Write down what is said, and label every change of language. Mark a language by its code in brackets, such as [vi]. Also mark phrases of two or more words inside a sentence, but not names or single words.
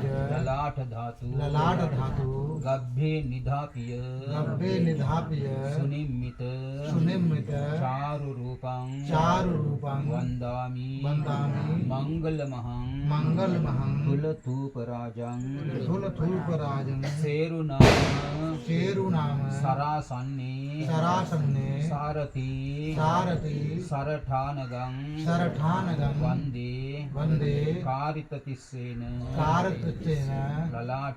[pi] ලලාට ධාතු ලලාට ධාතු ගබ්බේ නිධාපිය ගබ්බේ නිධාපිය සුනිම්මිත සුනිම්මිත චාරු රූපං චාරු රූපං වන්දාමි වන්දාමි මංගල මහං මංගල මහං කුල තූප රාජං තුල ධූප රාජං සේරු නාම චේරු නාම සරාසන්නේ සරාසන්නේ සාරති සාරති සරඨානගං සරඨානගං වන්දේ වන්දේ කාරිත තිස්සේන කාරතුච්චේන ලලාට